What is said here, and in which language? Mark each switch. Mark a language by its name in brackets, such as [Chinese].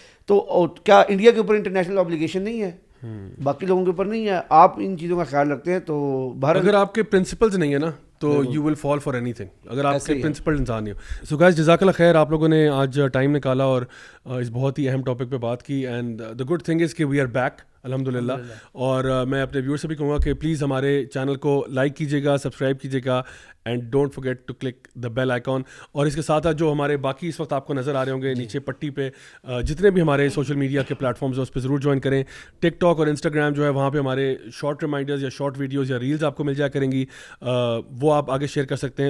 [Urdu] تو کیا انڈیا کے اوپر انٹرنیشنل اوبلیگیشن نہیں ہے, باقی لوگوں کے اوپر نہیں ہے؟ آپ ان چیزوں کا خیال رکھتے ہیں تو اگر آپ کے پرنسپلز نہیں ہے نا تو [English] you will fall for anything, [Urdu] اگر آپ کے پرنسپل انسان نہیں ہو. سو گائز جزاک اللہ خیر, آپ لوگوں نے آج ٹائم نکالا اور اس بہت ہی اہم ٹاپک پہ بات کی. [English] And the good thing is کہ we are back الحمد للہ. [Urdu] اور میں اپنے ویور سے بھی کہوں گا کہ پلیز ہمارے چینل کو لائک کیجیے گا, سبسکرائب کیجیے گا, [English] And don't forget to click the bell icon. [Urdu] اور اس کے ساتھ جو ہمارے باقی اس وقت آپ کو نظر آ رہے ہوں گے نیچے پٹی پہ, جتنے بھی ہمارے سوشل میڈیا کے پلیٹ فارمز ہیں اس پہ ضرور جوائن کریں. ٹک ٹاک اور انسٹاگرام جو ہے وہاں پہ ہمارے شارٹ ریمائنڈرز یا شارٹ ویڈیوز یا ریلز آپ کو مل جایا کریں گی, وہ آپ آگے شیئر کر سکتے ہیں.